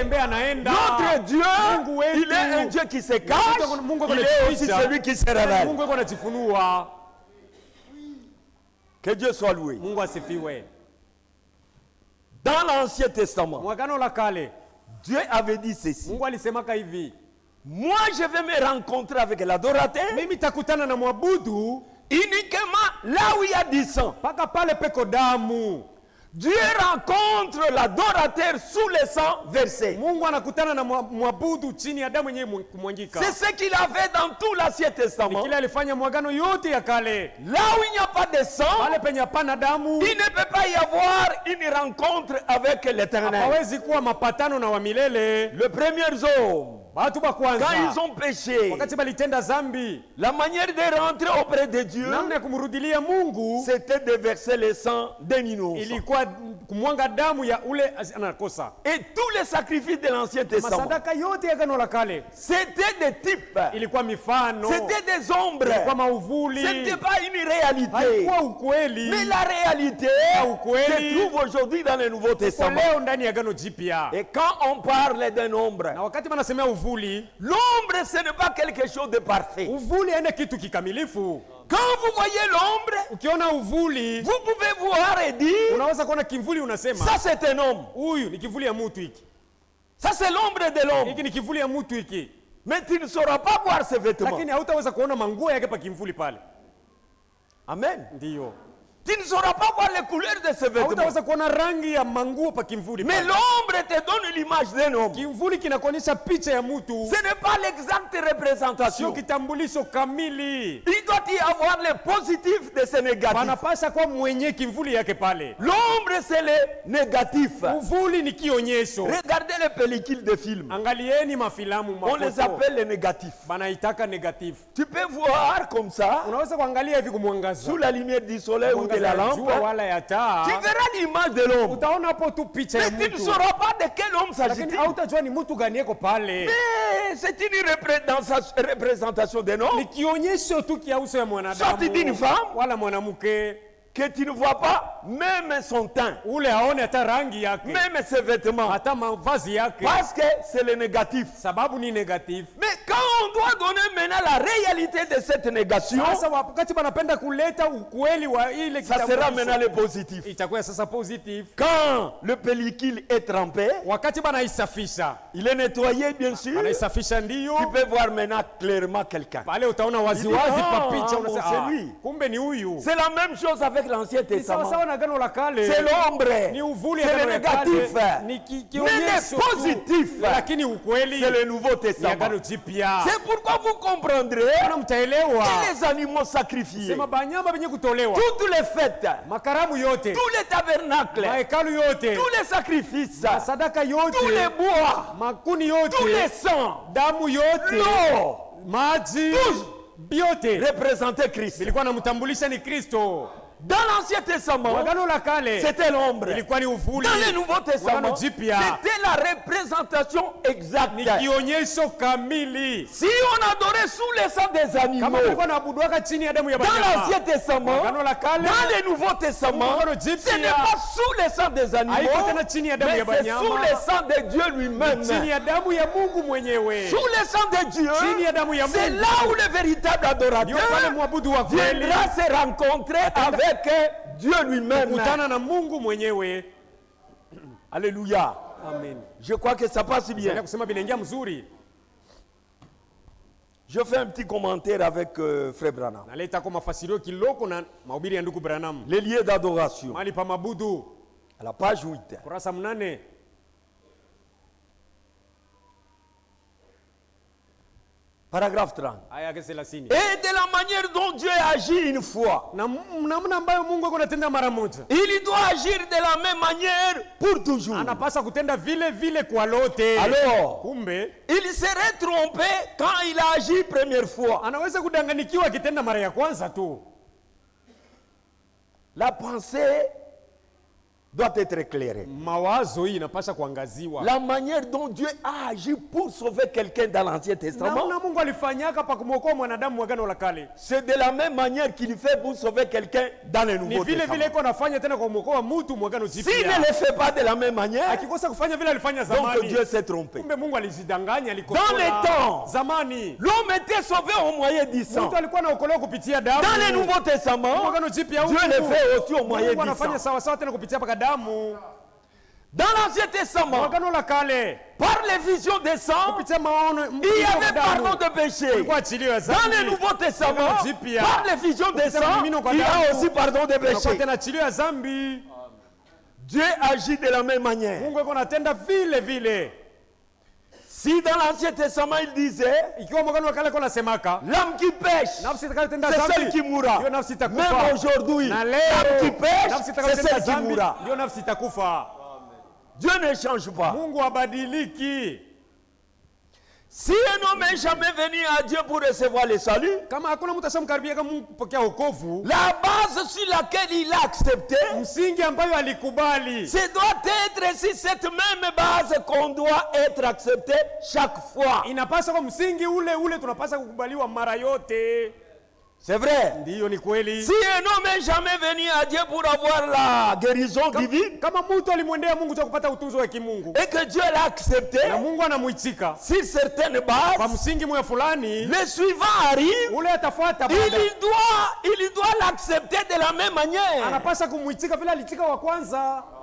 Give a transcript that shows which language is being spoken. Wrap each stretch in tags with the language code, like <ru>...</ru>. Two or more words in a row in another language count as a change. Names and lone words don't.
<fr>Notre Dieu, il est un Dieu qui se cache, il est aussi celui qui se révèle. Que Dieu soit loué. Dans l'Ancien Testament,</fr> <sw>Mwagano la kale,</sw> <fr>Dieu avait dit ceci.</fr> <sw>Mungu alisemaka hivi.</sw> <fr>Moi, je vais me rencontrer avec l'adorateur</fr> <sw>Mimi takutana na mwabudu</sw> <fr>uniquement là où il y a du sang.</fr> <sw>paka pale peko damu.</sw> <fr>Dieu rencontre l'adorateur sous le sang versé.</fr> <sw>Mungu anakutana na mwabudu chini ya damu yenyewe kumwangika.</sw> <fr>C'est ce qu'il a fait dans tout l'Ancien Testament.</fr> <sw>Kile alifanya mwagano yote ya kale.</sw> <fr>Là où il n'y a pas de sang,</fr> <sw>Pale penye hapana damu,</sw> <fr>il ne peut pas y avoir une rencontre avec l'Éternel.</fr> <sw>hawezi kuwa mapatano na wa milele.</sw> <fr>Le premier homme,</fr> <sw>Watu ba kwanza</sw> <fr>quand ils ont péché,</fr> <sw>wakati balitenda zambi,</sw> <fr>la manière de rentrer auprès de Dieu,</fr> <sw>namna ya kumrudilia Mungu</sw> <fr>c'était de verser le sang d'un innocent.</fr> <sw>ilikuwa kumwanga damu ya ule anakosa.</sw> <fr>Et tous les sacrifices de l'Ancien Testament,</fr> <sw>Masadaka yote ya agano la kale</sw> <fr>c'était des types,</fr> <sw>ilikuwa mifano,</sw> <fr>c'était des ombres,</fr> <sw>ilikuwa mauvuli,</sw> <fr>ce n'était pas une réalité.</fr> <sw>haikuwa ukweli.</sw> <fr>Mais la réalité</fr> <sw>ukweli</sw> <fr>se trouve aujourd'hui dans le Nouveau</fr> <sw>Kwa</sw> <fr>Testament.</fr> <sw>leo ndani ya agano jipya.</sw> <fr>Et quand on parle d'un ombre,</fr> <sw>Na wakati wanasemea uvuli,</sw> <fr>l'ombre ce n'est pas quelque chose de parfait.</fr> <sw>uvuli haina kitu kikamilifu.</sw> <fr>Quand vous voyez l'ombre,</fr> <sw>Ukiona uvuli,</sw> <fr>vous pouvez voir et dire,</fr> <sw>unaweza kuona kimvuli, unasema</sw> <fr>ça c'est un homme,</fr> <sw>huyu ni kivuli ya mtu hiki,</sw> <fr>ça c'est l'ombre de l'homme.</fr> <sw>hiki ni kivuli ya mtu hiki,</sw> <fr>Mais tu ne sauras pas voir ses vêtements.</fr> <sw>lakini hautaweza kuona manguo yake pa kimvuli pale.</sw> <fr>Amen.</fr> <sw>Ndiyo,</sw> <fr>Tu ne sauras pas voir les couleurs de ses vêtements.</fr> <sw>hautaweza kuona rangi ya manguo pa kimvuli</sw> <fr>Mais</fr> <sw>pale.</sw> <fr>l'ombre te donne l'image d'un homme.</fr> <sw>Kimvuli kinakuonyesha picha ya mtu,</sw> <fr>Ce n'est pas l'exacte</fr> <sw>sio</sw> <fr>représentation.</fr> <sw>kitambulisho kamili.</sw> <fr>Il doit y avoir le positif de ce négatif.</fr> <sw>Panapasha kwa mwenye kimvuli yake pale.</sw> <fr>L'ombre c'est le négatif.</fr> <sw>Uvuli ni kionyesho.</sw> <fr>Regardez les pellicules de films.</fr> <sw>Angalieni mafilamu,</sw> <fr>On les</fr> <sw>mafoto,</sw> <fr>appelle les négatifs.</fr> <sw>banaitaka negative.</sw> <fr>Tu peux voir comme ça,</fr> <sw>Unaweza kuangalia hivi kumwangaza</sw> <fr>sous la lumière du soleil ou de</fr> <sw>mwangaza</sw> <fr>la</fr> <sw>ya</sw> <fr>lampe,</fr> <sw>jua wala ya taa,</sw> <fr>tu verras l'image de l'homme.</fr> <sw>utaona hapo tu picha ya</sw> <fr>Mais tu ne</fr> <sw>mtu,</sw> <fr>sauras pas de quel homme</fr> <sw>lakini</sw> <fr>s'agit-il.</fr> <sw>hautajua ni mtu gani yako pale.</sw> <fr>Mais c'est une représentation d'un homme</fr> <sw>Ni kionyesho tu kia uso ya</sw> <fr>sorti d'une</fr> <sw>mwanadamu</sw> <fr>femme</fr> <sw>wala mwanamke,</sw> <fr>que tu ne vois pas, même son teint,</fr> <sw>ule haone hata rangi yake</sw> <fr>même ses vêtements,</fr> <sw>hata mavazi yake,</sw> <fr>parce que c'est le négatif.</fr> <sw>sababu ni negative.</sw> <fr>Mais quand on doit donner maintenant la réalité de cette négation,</fr> <sw>Sasa wakati wanapenda kuleta ukweli wa ile</sw> <fr>ça sera maintenant le positif.</fr> <sw>itakuwa sasa positive.</sw> <fr>Quand le pellicule est trempé,</fr> <sw>Wakati banaisafisha,</sw> <fr>il est nettoyé bien sûr,</fr> <sw>banaisafisha ndio</sw> <fr>tu peux voir maintenant clairement quelqu'un.</fr> <sw>pale utaona waziwazi</sw> <fr>Il dit,</fr> <sw>pa</sw> <fr>"Ah,</fr> <sw>picha,</sw> <fr>bon,</fr> <sw>unasema</sw> <fr>c'est lui."</fr> <sw>kumbe ni huyu.</sw> <fr>C'est la même chose avec l'Ancien</fr> <sw>Ni sawa</sw> <fr>Testament.</fr> <sw>sawa na agano la kale,</sw> <fr>C'est l'ombre,</fr> <sw>ni uvuli</sw> <fr>c'est</fr> <sw>agano</sw> <fr>le</fr> <sw>la kale,</sw> <fr>négatif.</fr> <sw>ni</sw> <fr>Mais</fr> <sw>kionyesho</sw> <fr>le</fr> <sw>tu.</sw> <fr>positif,</fr> <sw>Lakini ukweli</sw> <fr>c'est le Nouveau</fr> <sw>ni</sw> <fr>Testament.</fr> <sw>agano jipya.</sw> <fr>C'est pourquoi vous comprendrez</fr> <sw>Kana mtaelewa</sw> <fr>que les animaux sacrifiés,</fr> <sw>sema banyama benye kutolewa,</sw> <fr>toutes les fêtes,</fr> <sw>makaramu yote,</sw> <fr>tous les tabernacles,</fr> <sw>mahekalu yote,</sw> <fr>tous les sacrifices,</fr> <sw>sadaka yote,</sw> <fr>tous les bois,</fr> <sw>makuni yote,</sw> <fr>tous les sangs,</fr> <sw>damu yote,</sw> <fr>l'eau,</fr> <sw>maji biote</sw> <fr>représentaient Christ.</fr> <sw>vilikuwa namtambulisha ni Kristo.</sw> <fr>Dans l'Ancien Testament,</fr> <sw>Agano la kale</sw> <fr>c'était l'ombre.</fr> <sw>ilikuwa ni uvuli,</sw> <fr>Dans le Nouveau Testament,</fr> <sw>Agano jipya</sw> <fr>c'était la représentation exacte.</fr> <sw>ni kionyesho kamili.</sw> <fr>Si on adorait sous le sang des animaux,</fr> <sw>Kama kulikuwa naabuduaka chini ya damu ya</sw> <fr>dans l'Ancien</fr> <sw>banyama,</sw> <fr>Testament,</fr> <sw>Agano la kale</sw> <fr>dans le Nouveau Testament,</fr> <sw>Agano jipya</sw> <fr>ce n'est pas sous le sang des animaux,</fr> <sw>haiko tena chini ya damu</sw> <fr>mais</fr> <sw>ya</sw> <fr>c'est</fr> <sw>banyama,</sw> <fr>sous le sang de Dieu lui-même.</fr> <sw>chini ya damu ya Mungu mwenyewe.</sw> <fr>Sous le sang de Dieu,</fr> <sw>Chini ya damu ya</sw> <fr>c'est</fr> <sw>Mungu.</sw> <fr>là où le véritable</fr> <sw>Ndio pale</sw> <fr>adorateur</fr> <sw>mwabudu wa kweli</sw> <fr>viendra se rencontrer avec Dieu lui-même.</fr> <sw>kutana na Mungu mwenyewe.</sw> <fr>Alléluia.</fr> <sw>Amen.</sw> <fr>Je crois que ça passe bien.</fr> <sw>Ndio kusema binaingia mzuri.</sw> <fr>Je fais un petit commentaire avec Frère Branham.</fr> <sw>Naleta kwa mafasirio kiloko na mahubiri ya ndugu Branham.</sw> <fr>Les lieux d'adoration.</fr> <sw>Mahali pa mabudu,</sw> <fr>À la page 8.</fr> <sw>kurasa 8.</sw> <fr>Paragraphe 30.</fr> <sw>Aya yake 30.</sw> <fr>Et de la manière dont Dieu agit une fois,</fr> <sw>Na namna ambayo Mungu ako anatenda mara moja,</sw> <fr>il doit agir de la même manière pour toujours.</fr> <sw>anapasa kutenda vile vile kwa lote.</sw> <fr>Alors,</fr> <sw>Kumbe</sw> <fr>il serait trompé quand il a agi première fois.</fr> <sw>anaweza kudanganikiwa akitenda mara ya kwanza tu.</sw> <fr>La pensée doit être éclairée.</fr> <sw>Mawazo hii inapasha kuangaziwa.</sw> <fr>La manière dont Dieu a agi pour sauver quelqu'un dans l'Ancien Testament,</fr> <sw>Namna Mungu alifanyaka pa kumwokoa mwanadamu wa agano la kale,</sw> <fr>c'est de la même manière qu'il fait pour sauver quelqu'un dans le</fr> <sw>ni</sw> <fr>Nouveau</fr> <sw>vile vile</sw> <fr>Testament.</fr> <sw>iko anafanya tena kwa kumwokoa mtu wa agano</sw> <fr>S'il</fr> <sw>jipya.</sw> <fr>ne le fait pas de la même manière,</fr> <sw>Akikosa kufanya vile alifanya</sw> <fr>donc</fr> <sw>zamani,</sw> <fr>Dieu s'est trompé.</fr> <sw>kumbe Mungu alijidanganya,</sw> <fr>Dans</fr> <sw>alikosoa.</sw> <fr>les temps,</fr> <sw>Zamani</sw> <fr>l'homme était sauvé au moyen du sang.</fr> <sw>mtu alikuwa anaokolewa kupitia damu.</sw> <fr>Dans le Nouveau</fr> <sw>Kwa</sw> <fr>Testament,</fr> <sw>agano jipya</sw> <fr>Dieu</fr> <sw>huku,</sw> <fr>le fait aussi au moyen</fr> <sw>Mungu</sw> <fr>du</fr> <sw>anafanya</sw> <fr>sang.</fr> <sw>sawa sawa tena kupitia paka damu.</sw> <fr>Dans l'Ancien Testament,</fr> <sw>Agano la Kale,</sw> <fr>par les visions des sangs,</fr> <sw>kupitia maono</sw> <fr>il y avait pardon de péché.</fr> <sw>kulikuwa achilio ya dhambi.</sw> <fr>Dans le Nouveau Testament,</fr> <sw>Agano Jipya,</sw> <fr>par les visions des</fr> <sw>kupitia</sw> <fr>sangs,</fr> <sw>mimino kwa</sw> <fr>il y a</fr> <sw>damu,</sw> <fr>aussi pardon de</fr> <sw>kunakuwa</sw> <fr>péché.</fr> <sw>tena achilio ya dhambi.</sw> <fr>Dieu agit de la même manière.</fr> <sw>Mungu yuko anatenda vile vile.</sw> <fr>Si dans l'Ancien Testament il disait,</fr> <sw>Ikiwa Agano la Kale kuna semaka,</sw> <fr>l'âme qui pêche,</fr> <sw>nafsi itakayotenda</sw> <fr>c'est</fr> <sw>dhambi</sw> <fr>celle qui mourra.</fr> <sw>ndio nafsi itakufa.</sw> <fr>Même aujourd'hui,</fr> <sw>Na</sw> <fr>l'âme</fr> <sw>leo</sw> <fr>qui pêche,</fr> <sw>nafsi</sw> <fr>c'est</fr> <sw>itakayotenda</sw> <fr>celle qui</fr> <sw>dhambi</sw> <fr>mourra.</fr> <sw>ndio nafsi itakufa.</sw> <fr>Dieu ne change pas.</fr> <sw>Mungu habadiliki.</sw> <fr>Si un homme n'est jamais venu à Dieu pour recevoir le salut,</fr> <sw>Kama hakuna mtu ashamkaribia kama Mungu kupokea wokovu,</sw> <fr>la base sur laquelle il a accepté,</fr> <sw>msingi ambayo alikubali,</sw> <fr>ce doit être sur cette même base qu'on doit être accepté chaque fois.</fr> <sw>inapaswa kwa msingi ule ule tunapaswa kukubaliwa mara yote.</sw> <fr>C'est vrai.</fr> <sw>Ndiyo, ni kweli.</sw> <fr>Si un homme n'est jamais venu à Dieu pour avoir la guérison divine,</fr> <sw>Kama mtu alimwendea Mungu cha kupata utunzo wa kimungu</sw> <fr>et que Dieu l'a accepté,</fr> <sw>na Mungu anamuitika</sw> <fr>sur certaines</fr> <sw>kwa</sw> <fr>bases,</fr> <sw>msingi moya fulani,</sw> <fr>le suivant arrive,</fr> <sw>ule atafuata</sw> <fr>il</fr> <sw>baada,</sw> <fr>doit l'accepter de la même manière.</fr> <sw>anapaswa kumuitika vile alitika wa kwanza.</sw>